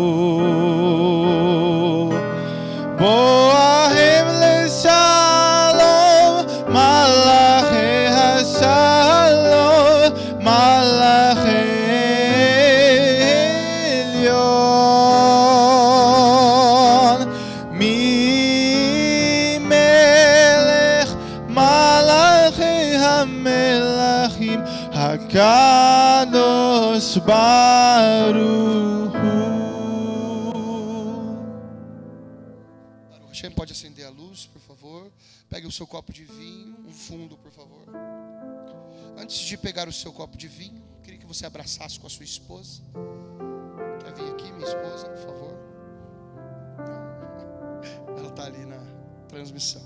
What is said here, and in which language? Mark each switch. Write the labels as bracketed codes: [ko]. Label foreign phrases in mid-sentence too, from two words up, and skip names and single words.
[he] בואכם לשלום, מלאכי השלום, מלאכי עליון, ממלך, מלכי המלכים, הקדוש ברוך הוא. [pt] Pode acender a luz, por favor. Pegue o seu copo de vinho, um fundo, por favor. Antes de pegar o seu copo de vinho, queria que você abraçasse com a sua esposa. Quer vir aqui, minha esposa, por favor? Ela está ali na transmissão.